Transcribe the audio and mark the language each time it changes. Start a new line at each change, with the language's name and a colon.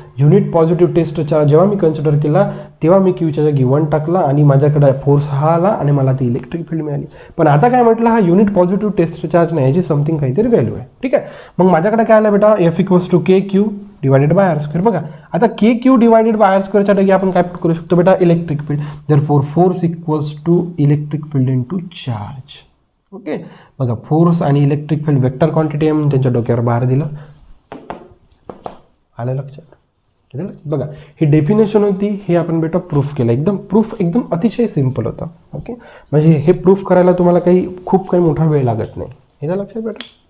Marathi: Unit positive taste charge जेव्हा मी consider केला तेव्हा मी क्यूच्या जागी 1 टाकला आणि माझ्याकडे फोर्स हा आला आणि मला ती इलेक्ट्रिक फील्ड मिळाली. पण आता काय म्हटलं हा युनिट पॉझिटिव्ह टेस्ट चार्ज नाही, याची समथिंग काहीतरी व्हॅल्यू आहे. ठीक आहे, मग माझ्याकडे काय आलं बेटा
English: F equals to K Q divided by R square.
Marathi: बघा आता के क्यू डिवायडेड बाय आर स्क्वेअरच्या जागी आपण काय करू शकतो बेटा electric field.
English: Therefore force equals to electric field into charge.
Marathi: Okay, बघा फोर्स आणि इलेक्ट्रिक फील्ड वेक्टर क्वांटिटी आहे म्हणून त्यांच्या डोक्यावर बाहेर दिलं. आलं लक्षात. बघा ही डेफिनेशन होती, हे आपण बेटा प्रूफ केलं. प्रूफ एकदम अतिशय सिम्पल होता. ओके, म्हणजे हे प्रूफ करायला तुम्हाला खूप काही मोठा वेळ लागत नाही. हे लक्षात बेटा.